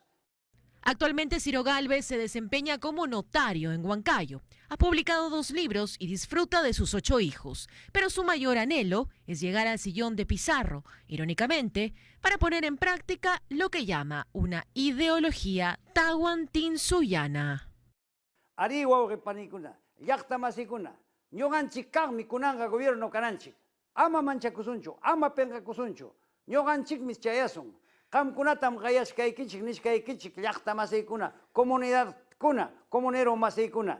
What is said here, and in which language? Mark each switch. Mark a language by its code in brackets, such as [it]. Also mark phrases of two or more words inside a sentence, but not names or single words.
[es] Actualmente Ciro Gálvez se desempeña como notario en Huancayo. Ha publicado 2 libros y disfruta de sus 8 hijos. Pero su mayor anhelo es llegar al sillón de Pizarro, irónicamente, para poner en práctica lo que llama una ideología tahuantinsuyana. [qu] Ariwa panikuna, yakta masikuna, ñoganchik kaqmi kunanga gobierno kananchik. Ama manchakusunchu, ama penqakusunchu, ñoganchik mischayasun. Qamkunatam qayashkaykichik nishkaykichik llaqta masiykuna, comunidad kuna, comunero masiykuna.